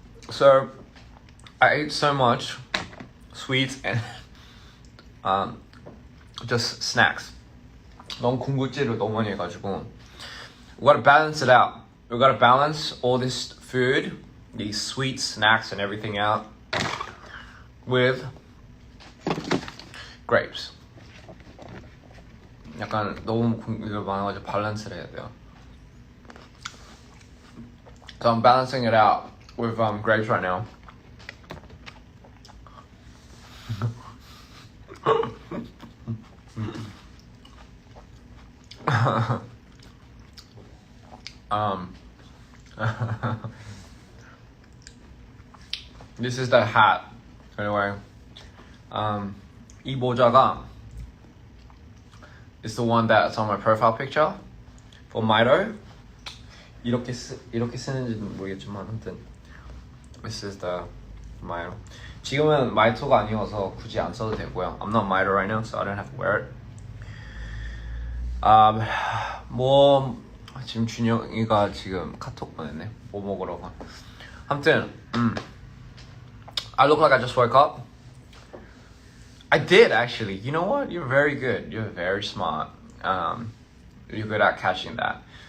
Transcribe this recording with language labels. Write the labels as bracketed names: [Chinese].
[English] So I ate so much sweets and just snacks. [Korean] 너무 군것질을 너무 많이 해가지고 [English] we gotta balance it out. We gotta balance all this food, these sweet snacks and everything out with grapes. [Korean] 약간 너무 이거 많아가지고 밸런스를 해야 돼요. [English] So I'm balancing it out with grapes right now. This is the hat. Anyway, [Korean] 이 모자가 [English] is the one that's on my profile picture for Mito. [Korean] 이렇게 쓰는지는 모르겠지만 아무튼 [English] this is the Mito. [Korean] 지금은 마이토가 아니어서 굳이 안 써도 되고요. [English] I'm not Mito right now, so I don't have to wear it. 뭐 [Korean] 지금 준영이가 지금 카톡 보냈네. 뭐 먹으러 가. 아무튼 [English] I look like I just woke up. I did actually. You know what? You're very good. You're very smart. You're good at catching that.